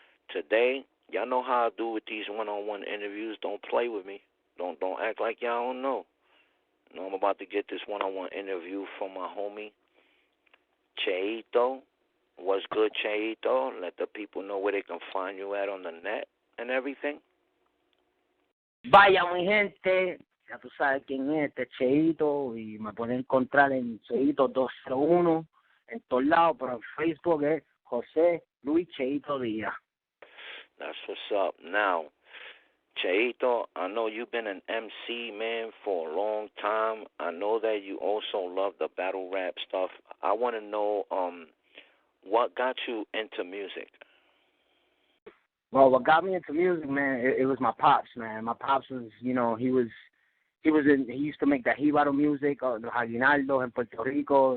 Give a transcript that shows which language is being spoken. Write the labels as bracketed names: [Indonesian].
[English] Today, y'all know how I do with these one-on-one interviews. Don't play with me. Don't act like y'all don't know. You know, I'm about to get this one-on-one interview from my homie, Cheito. What's good, Cheito? Let the people know where they can find you at on the net and everything. [Spanish] Vaya, mi gente, ya tú sabes quién es, este Cheito, y me pueden encontrar en Cheito 201, en todos lados, pero en Facebook es José Luis Cheito Díaz. [English] That's what's up. Now, Cheito, I know you've been an MC, man, for a long time. I know that you also love the battle rap stuff. I want to know what got you into music. Well, what got me into music, man, it was my pops, man. My pops was, you know, he used to make that Jíbaro music, the Aguinaldo in Puerto Rico.